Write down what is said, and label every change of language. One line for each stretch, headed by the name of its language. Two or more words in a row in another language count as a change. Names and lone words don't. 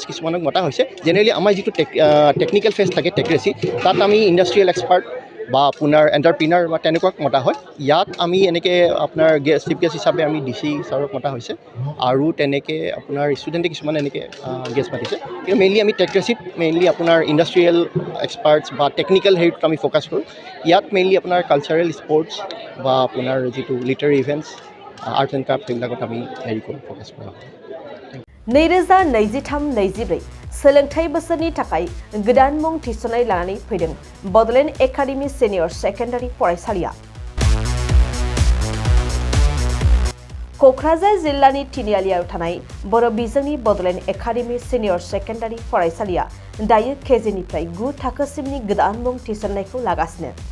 Assamese: কিছুমানক মতা হৈছে জেনেৰেলি আমাৰ যিটো
English: technical fest
Assamese: থাকে টেক্ৰেচি তাত আমি
English: industrial expert
Assamese: বা আপোনাৰ এণ্টাৰপ্ৰিনাৰ বা তেনেকুৱাক মতা হয় ইয়াত আমি এনেকৈ আপোনাৰ
English: chief guest
Assamese: হিচাপে আমি DC ছাৰক মতা হৈছে আৰু তেনেকৈ আপোনাৰ ষ্টুডেণ্টে কিছুমান এনেকৈ গেষ্ট মাতিছে কিন্তু মেইনলি আমি টেক্ৰেচিত মেইনলি আপোনাৰ
English: industrial experts
Assamese: বা টেকনিকেল হেৰিত আমি ফ'কাছ কৰোঁ ইয়াত মেইনলি আপোনাৰ
English: cultural sports
Assamese: বা আপোনাৰ যিটো
English: literary events arts and craft
Assamese: সেইবিলাকত আমি হেৰি কৰোঁ ফ'কাছ কৰা হয়
Bodo: 2023-24 सोलोंथाइ बोसोरनि थाखाय गोदान मुं थिसननाय लानानै फैदों बड'लेण्ड एकाडेमि सिनियर सेकेन्डारि फरायसालिया क'क्राझार जिल्लानि तिनिआलियाव थानाय बर' बिजोंनि बड'लेण्ड एकाडेमि सिनियर सेकेन्डारि फरायसालिया दायो केजिनिफ्राय 9 थाखोसिमनि गोदान मुं थिसननायखौ लागासिनो